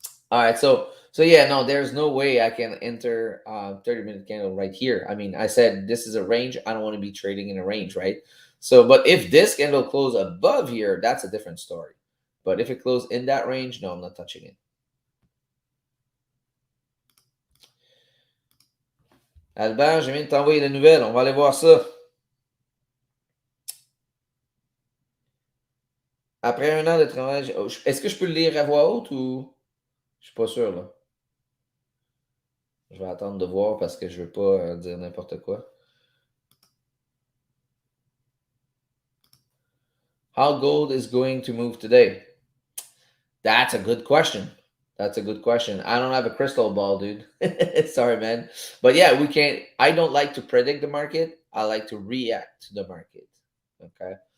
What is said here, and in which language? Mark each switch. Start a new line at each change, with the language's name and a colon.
English: All right, so yeah, no, there's no way I can enter 30-minute candle right here. I mean, I said this is a range. I don't want to be trading in a range, right? So, but if this candle close above here, that's a different story. But if it close in that range, no, I'm not touching it.
French: Albert, je viens de t'envoyer la nouvelle. On va aller voir ça. Après un an de travail, est-ce que je peux le lire à voix haute ou je suis pas sûr là. Je vais attendre de voir parce que je veux pas dire n'importe quoi.
English: How gold is going to move today? That's a good question. That's a good question. I don't have a crystal ball, dude. Sorry, man. But yeah, we can't. I don't like to predict the market. I like to react to the market. Okay.